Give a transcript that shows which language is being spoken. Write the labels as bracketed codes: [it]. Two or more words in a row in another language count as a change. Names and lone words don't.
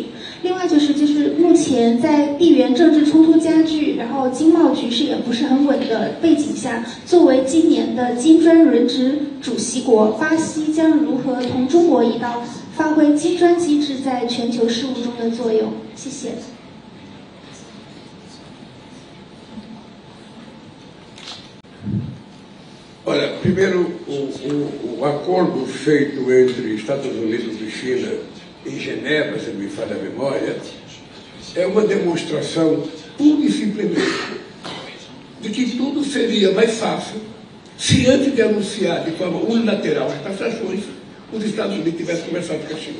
[zh] 另外就是目前在地缘政治冲突加剧，然后经贸局势也不是很稳的背景下，作为今年的金砖轮值主席国，巴西将如何同中国一道发挥金砖机制在全球事务中的作用？谢谢。 [pt] Olha, primeiro, o acordo feito entre Estados Unidos e China em Genebra, se não me falha a memória, é uma demonstração pura e simplesmente de que tudo seria mais fácil se antes de anunciar de forma unilateral as taxações, os Estados Unidos tivessem conversado com a China.